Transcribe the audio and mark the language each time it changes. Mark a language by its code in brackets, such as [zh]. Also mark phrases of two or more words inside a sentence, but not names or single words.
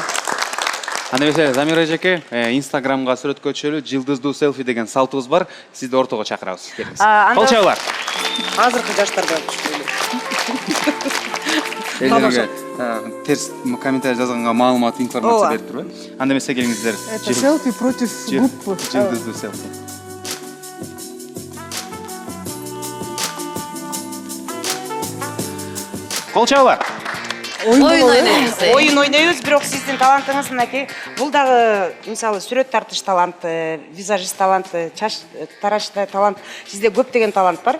[ky] Анда эмесе Замира эжеке, Инстаграмга сүрөткө түшөлү, жылдыздуу селфи деген салтыбыз бар. Сизди ортого чакырабыз. Келиңиз. Кол чабуулар. Азыркы жаштарга Элдерге терс комментарий жазганга маалымат, информация берип турбайбы? Анда эмесе келиңиздер. [ru] Это селфи против группы. [ky] Жылдыздуу селфи. Кол чабуулар. Оюн ойнойбуз, бирок сиздин талантыңыз мынакей, бул дагы мисалы сүрөт тартыш талант, визажист талант, чач тараш талант, сизде көптөгөн талант бар.